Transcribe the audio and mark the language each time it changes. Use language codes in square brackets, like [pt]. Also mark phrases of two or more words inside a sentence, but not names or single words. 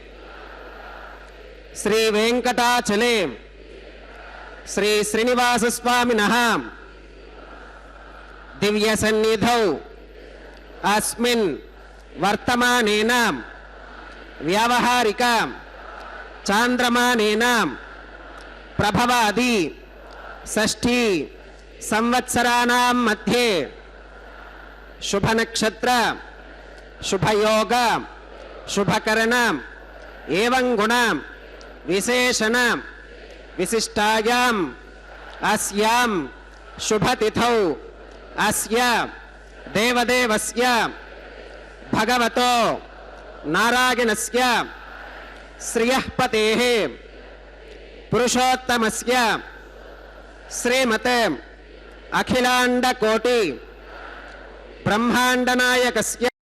[sa] श्री वेंकटाचले श्री श्रीनिवास स्वामिनः दिव्य सन्निधौ अस्मिन् वर्तमानेन व्यावहारिक చాంద్రమానేనాం ప్రభవాది షష్ఠీ సంవత్సరాణాం మధ్యే శుభ నక్షత్ర శుభయోగ శుభకరణ ఏవం గుణ విశేషణ విశిష్టాయాం అస్యాం శుభతిథౌ అస్య దేవదేవస్య భగవతో నారాయణస్య శ్రియఃపతేః పురుషోత్తమస్య శ్రీమతే అఖిలాండకోటి బ్రహ్మాండనాయకస్య